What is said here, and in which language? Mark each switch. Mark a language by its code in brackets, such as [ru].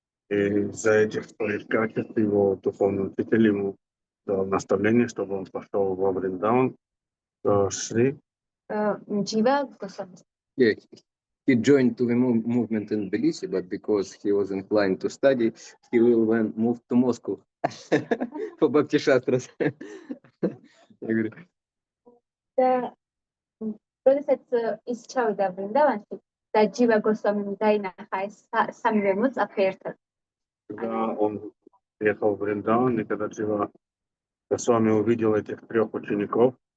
[ru] И из-за этих своих качеств его духовный учитель ему дал наставление, чтобы он пошел во Вриндаван, Шри. [ka] ჯივა გოსვამი. [en] Yeah, he joined to the movement in Tbilisi, but because he was inclined to study, he will then move to Moscow for Bhakti Shastras. [ru] Я говорю, [ka] და როდესაც ის ჩავიდა ვრინდავანში და ჯივა გოსვამიმ დაინახა ეს სამივე მოწაფე ერთად. [ru] Когда он приехал в Вриндаван, и когда Джива Госвами увидел этих трех учеников,